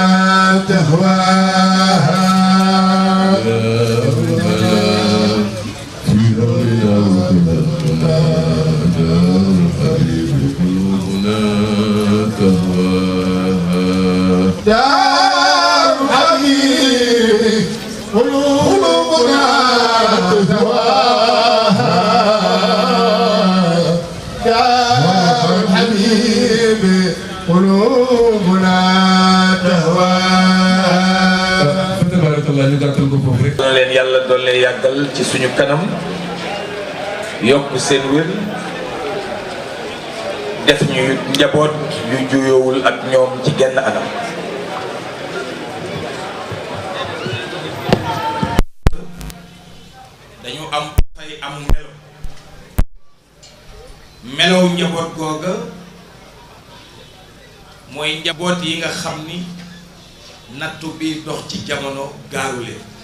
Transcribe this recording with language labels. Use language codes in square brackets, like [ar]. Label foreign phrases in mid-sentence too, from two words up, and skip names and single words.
[ar] تهواها دار الحبيب قلوبنا تهواها دار الحبيب قلوبنا تهواها [wo] tabarakallah ñu gàttal ko foofu rek. dana leen yàlla doole yàggal ci suñu kanam yokk seen wér def ñu njaboot yu juyoowul ak ñoom ci genn anam. dañu am dafay am melow njaboot googa mooy njaboot yi nga xam ni nattu bi dox ci jamono gaarule